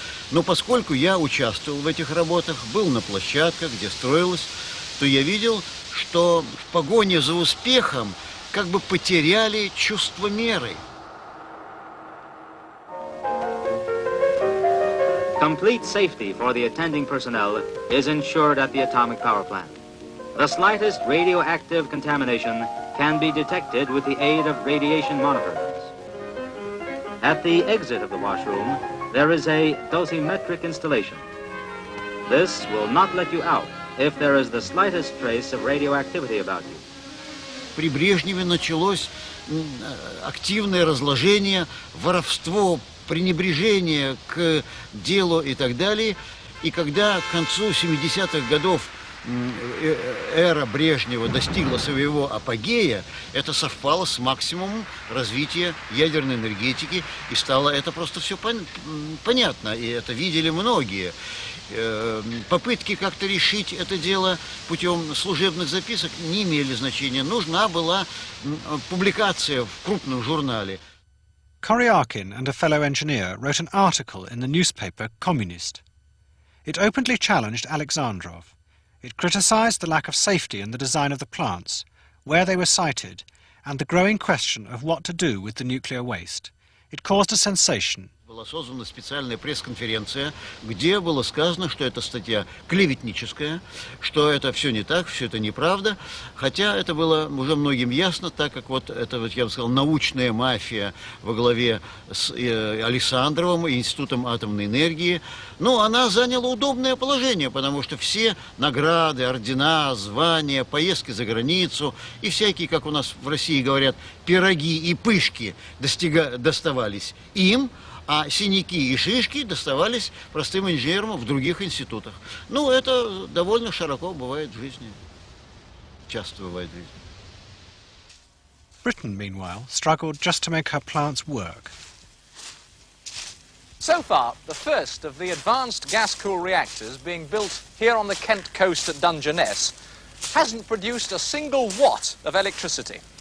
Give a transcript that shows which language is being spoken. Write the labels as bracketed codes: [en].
[ru] Но поскольку я участвовал в этих работах, был на площадках, где строилось, то я видел, что в погоне за успехом как бы потеряли чувство меры. [en] Complete safety for the attending personnel is ensured at the atomic power plant. The slightest radioactive contamination can be detected with the aid of radiation monitors. At the exit of the washroom, there is a dosimetric installation. This will not let you out if there is the slightest trace of radioactivity about you. [ru] При Брежневе началось активное разложение, воровство, пренебрежение к делу и так далее. И когда к концу 70-х годов эра Брежнева достигла своего апогея, это совпало с максимумом развития ядерной энергетики, и стало это просто все понятно, и это видели многие. Попытки как-то решить это дело путем служебных записок не имели значения. Нужна была публикация в крупном журнале. [en] Koryakhin and a fellow engineer wrote an article in the newspaper Communist. It openly challenged Alexandrov. It criticized the lack of safety in the design of the plants, where they were sited, and the growing question of what to do with the nuclear waste. It caused a sensation. [ru] Была создана специальная пресс-конференция, где было сказано, что эта статья клеветническая, что это все не так, все это неправда, хотя это было уже многим ясно, так как вот это, вот, я бы сказал, научная мафия во главе с Александровым и Институтом атомной энергии, но она заняла удобное положение, потому что все награды, ордена, звания, поездки за границу и всякие, как у нас в России говорят, пироги и пышки доставались им, а синяки и шишки доставались простым инженерам в других институтах. Ну, это довольно широко бывает в жизни. Часто бывает в жизни. [en] Britain, meanwhile, struggled just to make her plants work. So far, the first of the advanced gas-cooled reactors being built here on the Kent coast at Dungeness hasn't produced a single watt of electricity.